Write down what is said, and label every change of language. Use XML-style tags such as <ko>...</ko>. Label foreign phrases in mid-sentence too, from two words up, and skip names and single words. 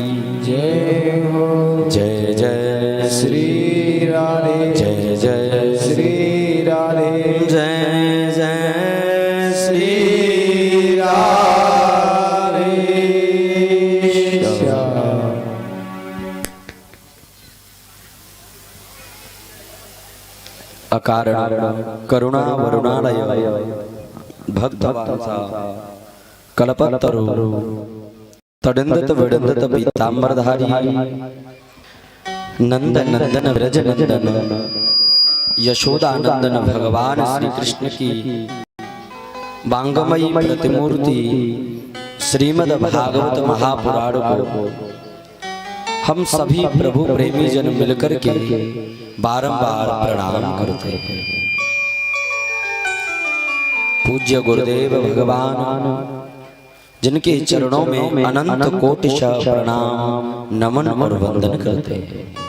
<hi>जय हो। जय जय श्री राधे जय जय श्री राधे जय जय श्री राधे श्याम।</hi> <sa>अकारण करुणा वरुणालय भक्तवांसा कल्पतरु तडिंदत विडिंदत पीतांबरधारी</sa> <hi>नंद नंदन व्रज नंदन यशोदानंदन भगवान श्री कृष्ण की वांगमयी प्रतिमूर्ति श्रीमद् भागवत महापुराण को हम सभी प्रभु प्रेमी जन मिलकर के बारंबार प्रणाम करते हैं। पूज्य गुरुदेव भगवान जिनके चरणों में अनंत कोटिशः प्रणाम नमन और वंदन करते हैं।</hi>